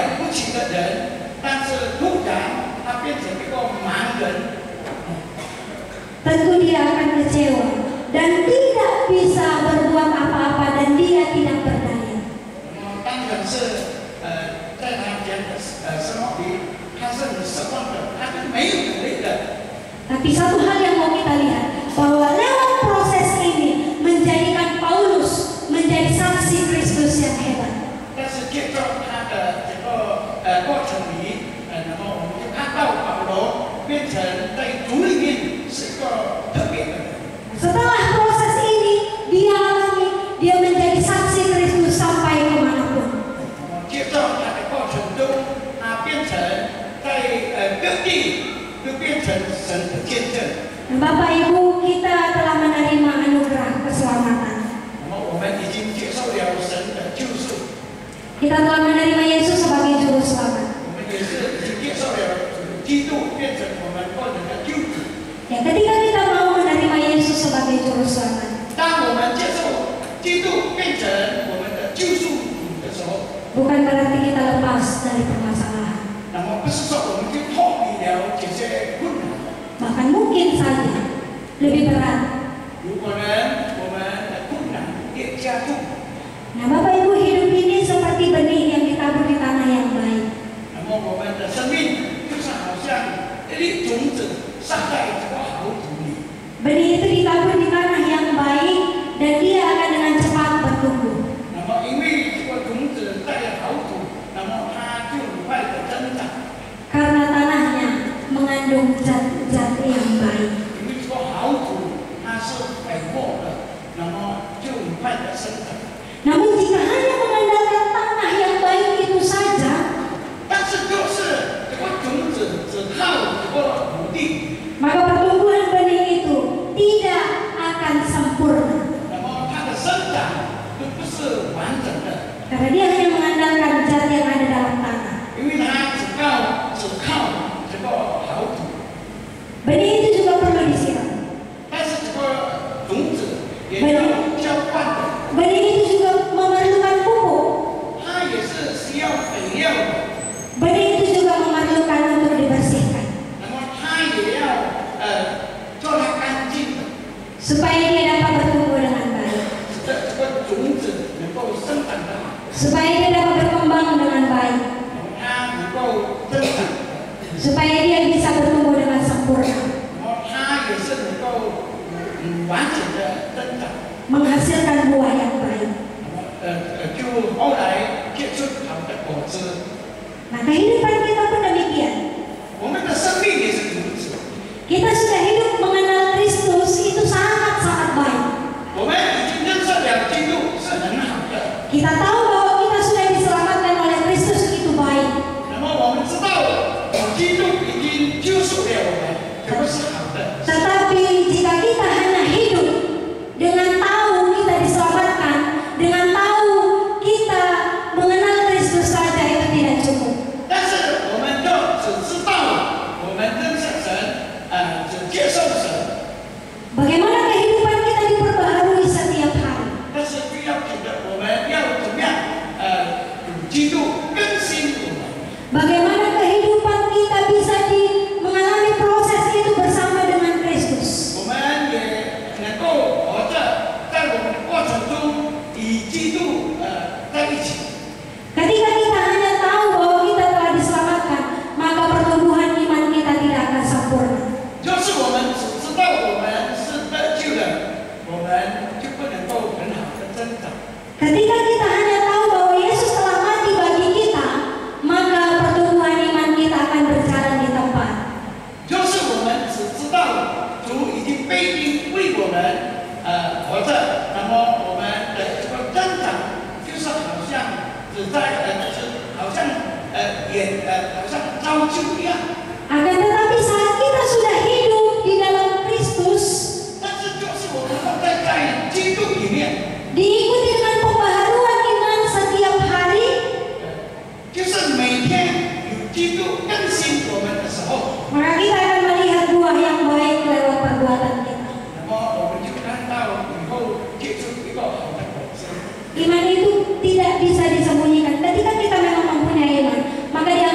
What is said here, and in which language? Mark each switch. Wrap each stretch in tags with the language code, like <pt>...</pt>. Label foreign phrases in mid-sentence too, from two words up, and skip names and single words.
<zh>起的人，但是突然他变成一个盲人。</zh> <id>tentu dia akan kecewa dan tidak bisa berbuat apa-apa dan dia tidak berdaya.</id> <zh>当然是在他家的生活里，他是很失望的，他是没有能力的。</zh> <id>Tapi satu hal yang mau kita lihat bahwa lewat proses ini menjadikan Paulus menjadi saksi Kristus yang hebat.</id> <zh>但是借着他的这个过程里，那么我们就看到保罗变成在主里面是一个特别的人。</zh> <id>Setelah proses ini dia alami, dia menjadi saksi Kristus sampai kemanapun.</id> <zh>接着他的过程中，他变成在各地都变成神的见证。</zh> <id>Bapak Ibu, kita telah menerima anugerah keselamatan.</id> <zh>那么我们已经接受了神的救赎，</zh> <id>Kita telah menerima Yesus sebagai juru selamat.</id> <zh>我们也是已经接受了基督变成我们个人的救主。</zh> <id>Ya, ketika kita mau menerima Yesus sebagai juru selamat,</id> <zh>当我们接受基督变成我们的救赎主的时候，</zh> <id>bukan berarti kita lepas dari permasalahan.</id> <zh>那么不是说我们就脱离了这些困难。</zh> <id>Bahkan mungkin saja lebih berat.</id> <zh>有可能我们的困难越加重。</zh> <id>Nah, Bapak Ibu, hidup ini seperti benih yang ditabur di tanah yang baik.</id> <zh>那么我们的生命就是好像一粒种子撒在这个好土里。</zh> <id>Benih itu ditabur di tanah yang baik dan dia akan dengan cepat bertumbuh.</id> <zh>那么因为这个种子在了好土，那么它就很快的增长。</zh> <id>Karena tanahnya mengandung zat-zat yang baik.</id> <zh>因为这个好土它是肥沃的，那么就很快的生长。</zh> <id>Namun jika hanya mengandalkan tanah yang baik itu saja,</id> <zh>但是就是这个种子只靠这个土地，</zh> <id>maka pertumbuhan benih itu tidak akan sempurna.</id> <zh>那么它的生长都不是完整的，</zh> <id>Karena dia hanya mengandalkan zat yang ada dalam tanah.</id> <zh>因为它只靠这个好土。</zh> <id>Benih itu juga perlu disiram.</id> <zh>但是这个种子也要浇灌的，</zh> <id>Benih itu juga memerlukan pupuk.</id> <zh>它也是需要肥料的，</zh> <id>Benih itu juga memerlukan untuk dibersihkan</id> <zh>那么它也要做它干净的，</zh> <id>supaya dia dapat bertumbuh dengan baik,</id> <zh>使得这个种子能够生长得好，</zh> <id>supaya dia dapat berkembang dengan baik,</id> <zh>那么它能够增长，</zh> <id>supaya dia bisa bertumbuh dengan sempurna,</id> <zh>然后它也是能够完整的增长，</zh> <id>menghasilkan buah yang baik.</id> <zh>就后来结出好的果子。</zh> <id>Nah, kehidupan kita pun demikian.</id> <zh>我们的生命也是如此，</zh> <id>Kita sudah hidup mengenal Kristus itu sangat-sangat baik.</id> <zh>我们已经认识了基督是很好的，</zh> <id>Kita tahu bahwa kita sudah diselamatkan oleh Kristus itu baik.</id> <zh>那么我们知道基督已经救赎了我们，这个是好的。</zh> <id>Tetapi jika kita hanya hidup dengan tahu kita diselamatkan, dengan tahu kita mengenal Kristus saja itu tidak cukup.</id> <zh>但是我们就只知道我们认识神，只接受神，</zh> <id>Bagaimana kehidupan kita diperbaharui setiap hari?</id> <zh>但是必要记得我们要怎么样，与基督更新我们。</zh> <id>Bagaimana kehidupan kita bisa mengalami proses itu bersama dengan Kristus?</id> <zh>我们也能够活着，在我们的过程中与基督在一起。</zh> <id>Ketika kita hanya tahu bahwa kita telah diselamatkan, maka pertumbuhan iman kita tidak akan sempurna.</id> <zh>就是我们只知道我们是得救的，我们就不能够很好的增长。</zh> <id>Ketika kita hanya tahu bahwa Yesus telah mati bagi kita, maka pertumbuhan iman kita akan berjalan di tempat.</id> <zh>就是我们只知道主已经被钉为我们活着，那么我们的这个增长就是好像只在就是好像好像造就一样。</zh> <id>Akan tetapi saat kita sudah hidup di dalam Kristus,</id> <zh>但是就是我们放在基督里面，</zh> <id>diikuti dengan pembaharuan iman setiap hari,</id> <zh>就是每天有基督更新我们的时候，</zh> <id>maka kita akan melihat buah yang baik lewat perbuatan kita.</id> <zh>那么我们就看到以后结出一个好的果子。</zh> <id>Iman itu tidak bisa disembunyikan. Ketika kita memang mempunyai iman, maka</id>